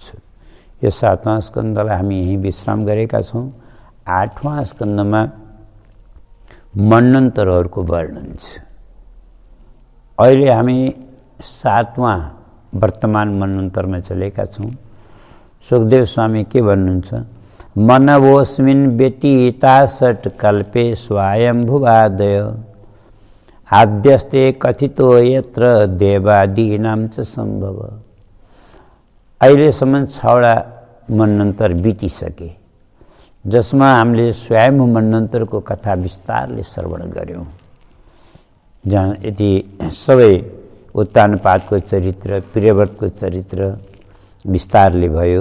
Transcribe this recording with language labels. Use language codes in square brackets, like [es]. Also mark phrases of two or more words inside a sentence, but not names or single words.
[ne] यो 7वां स्कन्धलाई हामी यहीँ विश्राम गरेका छौँ। 8वां स्कन्धमा मन्वन्तरहरूको वर्णन छ। अहिले हामी 7वां वर्तमान मन्वन्तरमा चलेका छौँ। सुखदेव स्वामी के भन्नुहुन्छ? [sa] मनवोस्मिन् व्यतीता षट्कल्पे स्वायम्भुवादय आद्यस्ते कथितो यत्र देवादीनां च सम्भव। [ne] अहिलेसम्म 6वटा मन्वन्तर बितिसके, जसमा हामीले स्वयं मन्वन्तरको कथा विस्तारले श्रवण गऱ्यौँ। जहाँ यति सबै उत्तानपादको चरित्र, प्रियव्रतको चरित्र विस्तारले भयो।